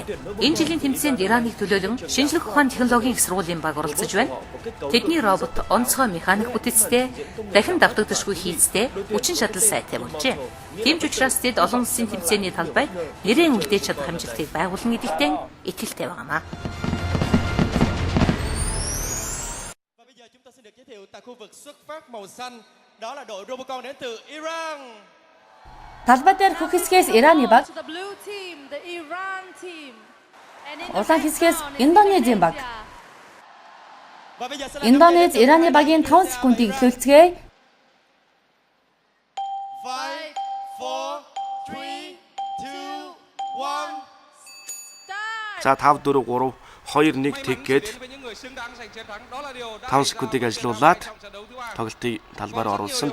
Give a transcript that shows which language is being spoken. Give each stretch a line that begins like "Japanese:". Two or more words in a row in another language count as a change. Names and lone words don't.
Mongolian: Энэ жилийн тэмцээнд Ираныг төлөөлөн шинжлэх ухааны технологийн их сургуулийн баг оролцож байна. Тэдний робот онцгой механик бүтцтэй, дахин давтагдашгүй хийцтэй, хүчин шатал сайтай болжээ. Тийм ч учраас тэд олон улсын тэмцээний талбайд нэрээ үлдээж чадах амжилтыг байгуулна гэдэгтээ итгэлтэй байгаамаа.
Vietnamese: Đó là đội Robocon đến từ Iran.
Mongolian: Талбай дээр хөх хэсгээс Ираны баг,
English: To the blue team, the Iran team. And in the
Mongolian: улаан
English: red
Mongolian: хэсгээс
English: zone,
Mongolian: Индонезийн баг.
Vietnamese: Và bây giờ sẽ là
Mongolian: Индонез Ираны багийн 5 секундыг эхлүүлцгээе. 5, 4, 3, 2, 1. За 5 4 3 2 1 тэг гээд 5 секундыг ажилуулад тоглолтын талбаар оруулсан.